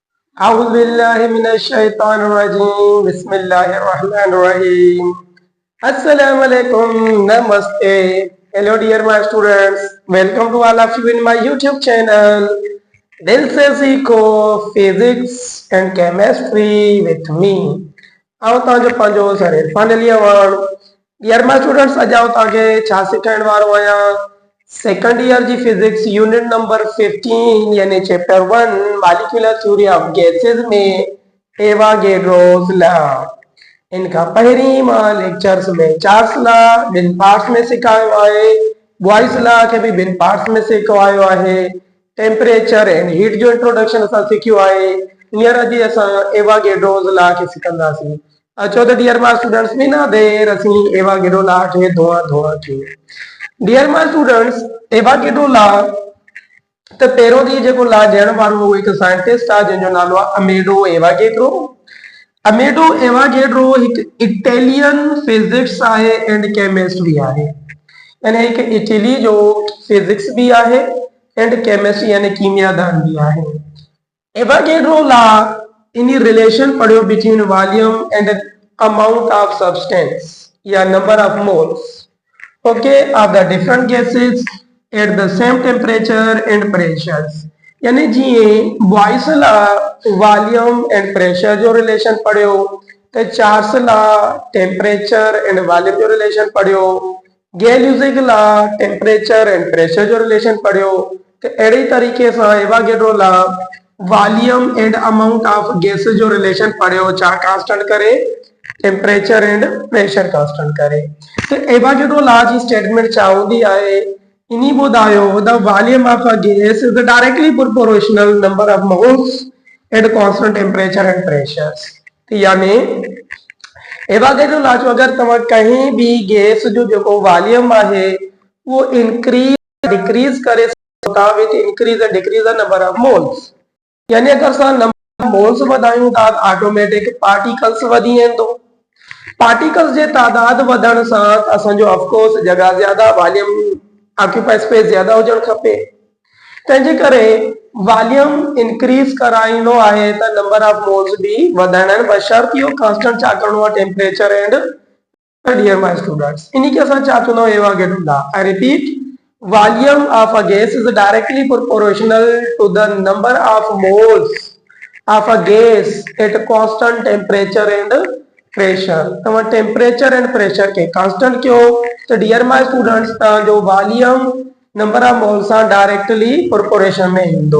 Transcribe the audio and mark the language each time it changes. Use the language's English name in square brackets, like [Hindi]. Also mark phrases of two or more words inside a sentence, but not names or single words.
[Arabic] أعوذ بالله من الشيطان الرجيم. بسم الله الرحمن الرحيم. Assalamualaikum. [English] Namaste. Hello dear my students. Welcome to all of you in my YouTube channel. [Hindi] दिल से सीखो [English] physics and chemistry with me. [Sindhi] आओ तव्हांजो पंहिंजो सर इरफान अली अवान। [English] dear my students, [Sindhi] अॼु आउं तव्हांखे छा सेखारण वारो आहियां। [English] second year जी physics unit number 15 यानी chapter 1 molecular theory of gases में Avogadro's law. [Sindhi] इनका पहिरीं मां लेक्चर्स में चार्ल्स लॉ ॿिनि पार्ट्स में सिखायो आहे। बॉयस लॉ खे बि ॿिनि पार्ट्स में सिखायो आहे। [English] temperature and heat [Sindhi] जो इंट्रोडक्शन असां सिखियो आहे। हींअर अॼु असां एवागेड्रोस लॉ खे सिखंदासीं। अचो त [English] dear my students, [Sindhi] बिना देर असीं एवागेड्रो लॉ खे धोआ कयूं। [English] dear my students, [Sindhi] एवागेड्रो लॉ त पहिरों ॾींहुं जेको लॉ ॾियण वारो उहो हिकु साइंटिस्ट आहे जंहिंजो नालो आहे अमेडो एवागेड्रो। अमेडो एवागेड्रो हिकु [English] Italian physics [Sindhi] आहे [English] and chemist [Sindhi] बि आहे। यानी हिकु इटली जो फिजिक्स भी आहे [English] and chemistry [Sindhi] यानी कीमियादान भी आहे। [English] Avogadro law in relation पढ़ियो between volume and amount of substance या number of moles okay of the different gases at the same temperature and pressures। [Sindhi] यानी जीअं बॉयस लॉ [English] volume and pressure [Sindhi] जो रिलेशन पढ़ियो त चार्ल्स लॉ [English] temperature and volume [Sindhi] जो रिलेशन पढ़ियो। गैल्यूजिक लॉ [English] temperature and pressure [Sindhi] जो रिलेशन पढ़ियो। त अहिड़ी तरीक़े सां एवागेड्रो लॉ [English] volume and amount of gases [Sindhi] जो रिलेशन पढ़ियो, छा कांस्टेंट करे [English] temperature and pressure constant [Sindhi] करे। [English] तो एवागेड्रो लॉ [Sindhi] जी स्टेटमेंट छा हूंदी आहे, इन्हीं ॿुधायो [English] the volume of a gas is directly proportional number of moles at constant temperature and pressure. [Sindhi] यानी एवागेड्रो लॉ जो अगर तव्हां कहीं भी गैस जो जेको वॉल्यूम आहे वो [English] increase decrease [Sindhi] करे था [English] with increase and decrease the number of moles. [Sindhi] यानी अगर असां [English] number moles [Sindhi] वधायूं था [English] automatic particles [Sindhi] वधी वेंदो। पार्टिकल्स जे तादाद वधण सां असांजो ऑफकोर्स जगह ज्यादा [English] volume occupy space [Sindhi] ज्यादा हुजण खपे। तंहिंजे करे [English] volume increase [Sindhi] कराइणो आहे त [English] number of moles [Sindhi] भी वधाइणा आहिनि, बशर्ते इहो कांस्टेंट छा करणो आहे [English] temperature and dear my students. [Sindhi] इन्हीं खे असां छा चवंदा आहियूं एवागेड्रो लॉ। [English] I repeat, volume of a gas is directly proportional to the number of moles of a gas at constant temperature and pressure. [Sindhi] तव्हां [English] temperature and pressure [Sindhi] के कांस्टेंट कयो तो [English] dear my students [Sindhi] तव्हांजो वॉल्यूम [English] number of moles [Sindhi] सां [English] directly proportion [Sindhi] में ईंदो।